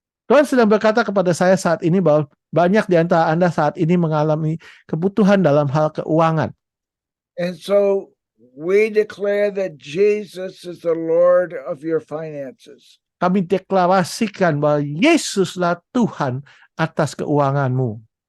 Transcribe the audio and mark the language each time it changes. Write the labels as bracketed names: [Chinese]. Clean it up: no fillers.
[Indonesian] Tuhan sedang berkata kepada saya saat ini bahwa banyak di antara Anda saat ini mengalami kebutuhan dalam hal keuangan. [English] And so we declare that Jesus is the Lord of your finances. [Indonesian] Kami deklarasikan bahwa Yesuslah Tuhan atas keuanganmu.